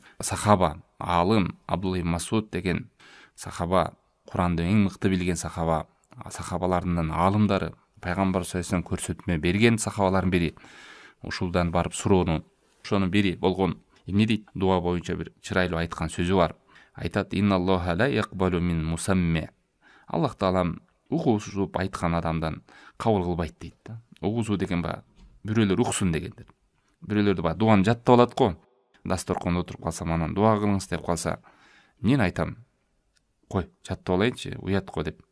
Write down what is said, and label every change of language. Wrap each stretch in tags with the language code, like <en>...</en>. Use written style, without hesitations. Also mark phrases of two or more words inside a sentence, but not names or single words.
<ky>Сахаба, алым Абдулла ибн Масуд деген сахаба, Куранды эң мыкты билген сахаба, сахабалардын алымдары, пайгамбар</ky> <ar>صلى الله عليه وسلم</ar> <ky>көрсөтмө берген сахабалардын бири. Ушулдан барып суроону, ошонун бири болгон. Эмне дейт? Дуа боюнча бир чырайлуу айткан сөзү бар. Айтат:</ky> <ar>"إن الله لا يقبل من مسمع."</ar> <ky>Аллах Таалам угузуп айткан адамдан кабыл кылбайт дейт да. Угузуу деген бирөөлөр уксун дегендер. Бирөөлөр дуаны жаттап алат го. Дасторкондо отуруп калсам, анан дуа кылыңыз деп калса, мен айтам: "Кой, жаттап алайынчы, уят го" деп.</ky>